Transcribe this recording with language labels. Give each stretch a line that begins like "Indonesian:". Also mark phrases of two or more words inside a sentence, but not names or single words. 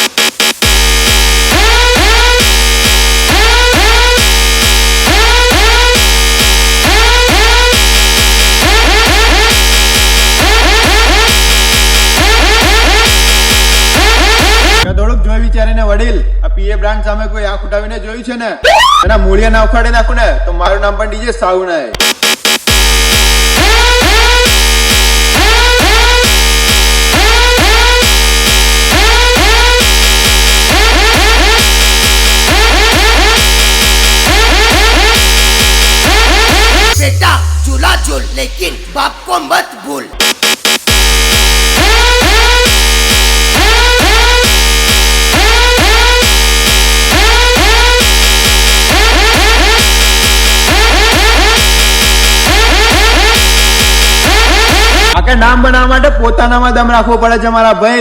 Gujarati: થોડુંક જોઈ વિચારીને વડીલ, આ પીએ બ્રાન્ડ સામે કોઈ આંખ ઉઠાવીને જોયું છે ને, એના મૂળિયા ના ઉખાડી નાખું ને તો મારું નામ પણ ડીજે સાઉ નહીં.
Hindi: बेटा झूला झूल लेकिन बाप को मत भूल.
Gujarati: આખે નામ બનાવવા માટે પોતાનામાં દમ રાખવો પડે છે મારા ભાઈ.